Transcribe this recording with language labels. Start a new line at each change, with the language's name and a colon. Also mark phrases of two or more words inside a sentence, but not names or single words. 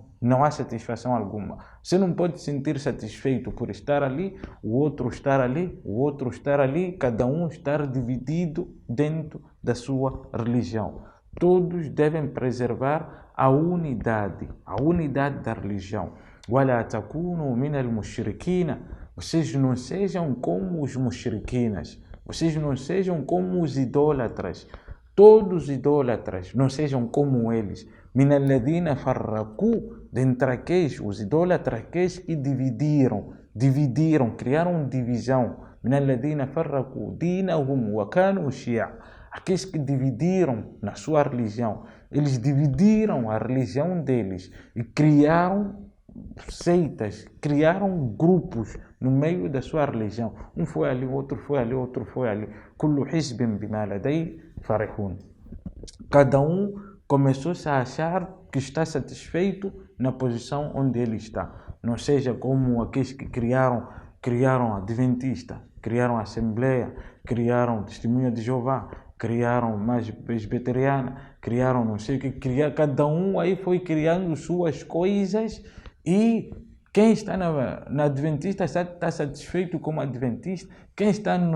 Portuguese: Não há satisfação alguma. Você não pode se sentir satisfeito por estar ali, o outro estar ali, o outro estar ali, cada um estar dividido dentro da sua religião. Todos devem preservar a unidade da religião.
Arabic: وَلَا تَكُونُوا مِنَ الْمُشْرِكِينَ.
Portuguese: Vocês não sejam como os mushriquinas, vocês não sejam como os idólatras. Todos os idólatras, não sejam como eles.
Arabic: مِنَ الَّذِينَ فَرَّقُوا.
Portuguese: Dentre aqueles, os idólatras, aqueles que dividiram, criaram divisão.
Arabic: مِنَ الَّذِينَ فَرَّقُوا دِينَهُمْ وَكَانُوا شِيَعًا.
Portuguese: Aqueles que dividiram na sua religião, eles dividiram a religião deles e criaram seitas, criaram grupos no meio da sua religião. Um foi ali, outro foi ali, outro foi ali.
Arabic: كُلُّ حِزْبٍ بِمَا لَدَيْهِ فَرِحُونَ.
Portuguese: Cada um começou a achar que está satisfeito na posição onde ele está. Não seja como aqueles que criaram a Adventista, criaram a Assembleia, criaram Testemunha de Jeová, criaram mais Presbiteriana, criaram não sei o que, cada um aí foi criando suas coisas, e quem está na Adventista está satisfeito como Adventista, quem está